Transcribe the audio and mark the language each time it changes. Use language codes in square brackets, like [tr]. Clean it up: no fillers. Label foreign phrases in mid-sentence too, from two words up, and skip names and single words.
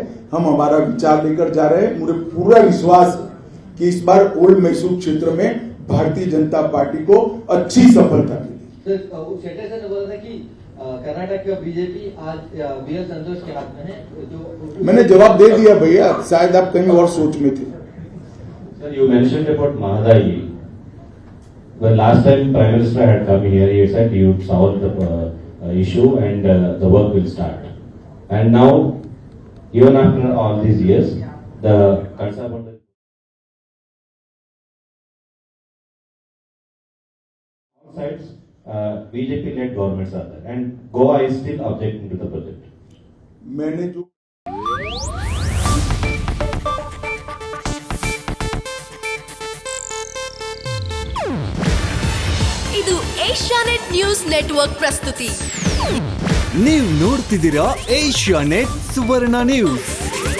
[hi] हम हमारा विचार लेकर जा रहे हैं। मुझे पूरा विश्वास है कि इस बार ओल्ड मैसूर क्षेत्र में भारतीय जनता पार्टी को अच्छी सफलता मिलेगी। शेट्टर सर ने बोला था कि कर्नाटक का बीजेपी आज बीएल संतोष के हाथ में है। जो मैंने जवाब दे दिया भैया, शायद आप कहीं और सोच में थे। [en] Sir, you mentioned about Mahadai. Well, last time Prime Minister had come here, he said he would solve the issue and the work will start. And now, even after all these years, the concern about the sides, BJP-led governments are there, and Goa is still objecting to the project. [hi] मैंने जो [kn] ಇದು ಏಷ್ಯಾನೆಟ್ ನ್ಯೂಸ್ ನೆಟ್ವರ್ಕ್ ಪ್ರಸ್ತುತಿ. ನೀವು ನೋಡ್ತಿದ್ದೀರಾ ಏಷ್ಯಾನೆಟ್ ಸುವರ್ಣ ನ್ಯೂಸ್.